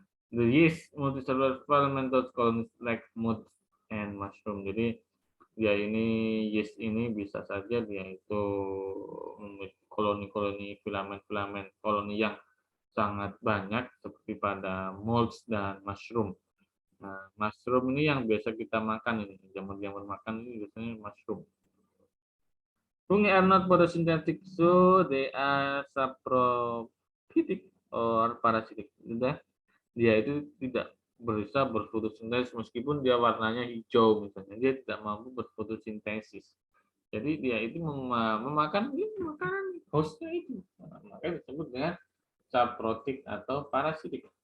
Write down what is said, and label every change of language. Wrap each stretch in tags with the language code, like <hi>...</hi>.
<en>The yeast multicellular filamentous colonies like moths and mushroom.</en> <id>Jadi dia ini yeast ini bisa saja dia itu koloni-koloni filamen-filamen koloni yang sangat banyak seperti pada molds dan mushroom. Nah, mushroom ini yang biasa kita makan ini, jamur-jamur makan ini biasanya mushroom.</id> <en>Fungi are not photosynthetic, so they are saprophytic or parasitic.</en> <id>Dia itu tidak bisa berfotosintesis meskipun dia warnanya hijau misalnya, dia tidak mampu berfotosintesis. Jadi dia itu memakan makanan hostnya itu, makanya disebut dengan saprotik atau parasitik.</id>